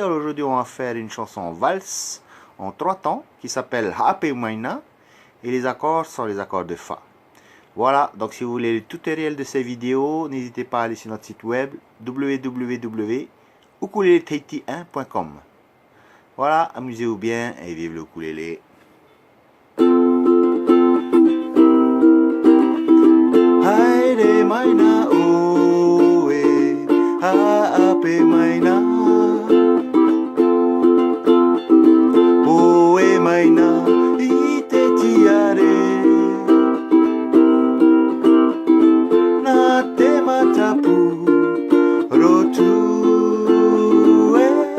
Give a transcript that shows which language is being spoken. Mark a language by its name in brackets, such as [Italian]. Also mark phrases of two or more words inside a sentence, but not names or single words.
[French] Alors aujourd'hui on va faire une chanson en valse en 3 temps qui s'appelle Ha'ape Maina et les accords sont les accords de Fa. Voilà, donc si vous voulez le tutoriel de ces vidéos, n'hésitez pas à aller sur notre site web www.ukuleletahiti1.com. Voilà, amusez-vous bien et vive le ukulélé. [Tahitian] Haere maina oe, ha'ape maina, oe maina ite tiare, na te matapu rotu e,